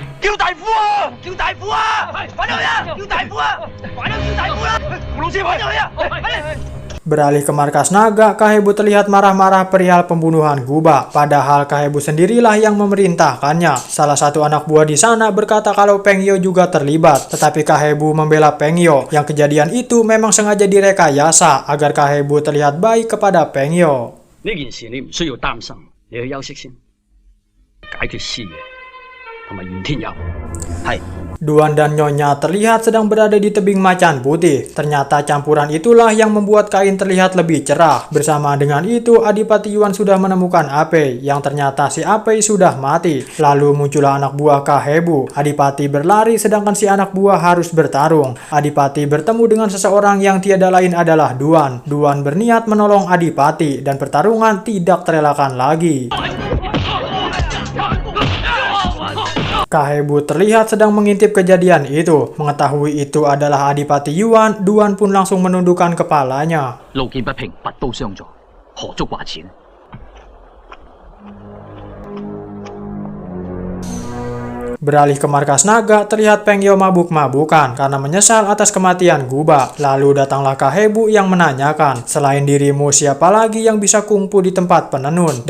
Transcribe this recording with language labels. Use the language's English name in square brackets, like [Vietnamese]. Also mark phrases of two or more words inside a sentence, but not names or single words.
[Indonesian] Beralih ke markas naga, Kahebu terlihat marah-marah perihal pembunuhan Guba. Padahal Kahebu sendirilah yang memerintahkannya. Salah satu anak buah di sana berkata kalau Peng Yo juga terlibat. Tetapi Kahebu membela Peng Yo. Yang kejadian itu memang sengaja direkayasa agar Kahebu terlihat baik kepada Peng Yo. [Cantonese] 呢件事你唔需要擔心，你去休息先，解決師爺同埋袁天佑。係。 [Indonesian] Duan dan Nyonya terlihat sedang berada di tebing macan putih. Ternyata campuran itulah yang membuat kain terlihat lebih cerah. Bersamaan dengan itu, Adipati Yuan sudah menemukan Apei, yang ternyata si Apei sudah mati. Lalu muncullah anak buah Kahebu. Adipati berlari sedangkan si anak buah harus bertarung. Adipati bertemu dengan seseorang yang tiada lain adalah Duan. Duan berniat menolong Adipati dan pertarungan tidak terelakkan lagi. Kahebu terlihat sedang mengintip kejadian itu. Mengetahui itu adalah Adipati Yuan, Duan pun langsung menundukkan kepalanya. [Cantonese] 路見不平，拔刀相助，何足掛錢？ [Indonesian] Beralih ke markas naga, terlihat Peng Yo mabuk-mabukan karena menyesal atas kematian Guba. Lalu datanglah Kahebu yang menanyakan, selain dirimu siapa lagi yang bisa kungfu di tempat penenun?